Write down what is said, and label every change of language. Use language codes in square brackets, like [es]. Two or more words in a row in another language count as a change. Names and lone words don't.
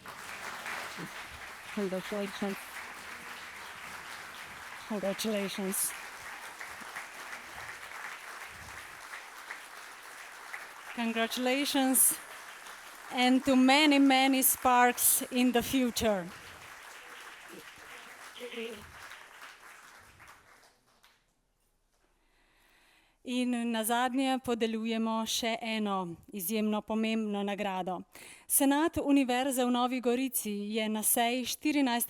[en] Congratulations. Congratulations. Congratulations, and to many, many sparks in the future. [sl] In nazadnje podeljujemo še eno izjemno pomembno nagrado. Senat Univerze v Novi Gorici je na seji 14.